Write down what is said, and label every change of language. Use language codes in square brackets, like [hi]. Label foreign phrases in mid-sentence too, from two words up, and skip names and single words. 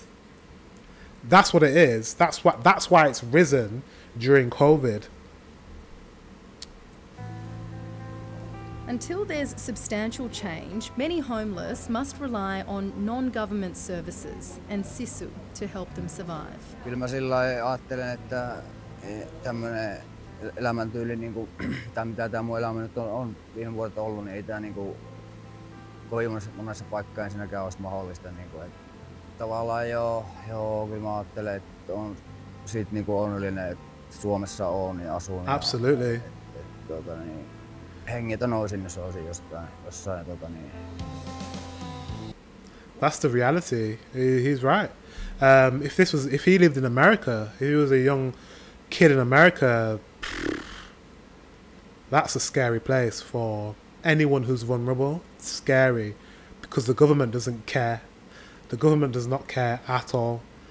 [en] That's what it is. That's why it's risen during COVID. Until there's substantial change, many homeless must rely on non-government services and sisu to help them survive. [fi] Kyllä mä sillä lailla ajattelen, että tämmönen elämäntyyli, niin kuin, tai mitä tämä mun elämä nyt on viime vuodet ollut, niin ei tämä niin kovin monessa paikkaa ensinnäkään olisi mahdollista. Niin kuin, että tavallaan joo, kyllä mä ajattelen, että on siitä niin onnellinen, että Suomessa on ja asun. [en] Absolutely. [fi] Niin, hengitön olisin, jos olisin jossain niin. [en] That's the reality. He's right. If he lived in America, if he was a young kid in America, that's a scary place for anyone who's vulnerable. It's scary because the government doesn't care. The government does not care at all.